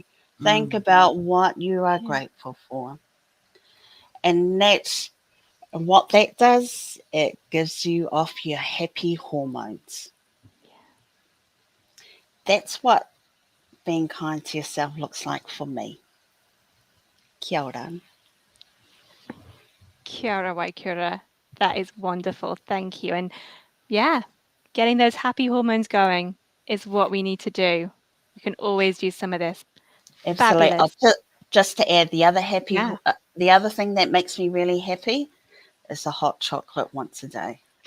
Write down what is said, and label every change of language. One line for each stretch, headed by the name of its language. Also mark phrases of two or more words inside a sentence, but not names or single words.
English: Think about what you are grateful for. And what that does, it gives you off your happy hormones. That's what being kind to yourself looks like for me.
Māori: Kia ora. Kia ora, Waikura.
English: That is wonderful. Thank you. And yeah, getting those happy hormones going is what we need to do. We can always use some of this. Absolutely. Fabulous. Just to add, the other Yeah. the other thing that makes me really happy is a hot chocolate once a day.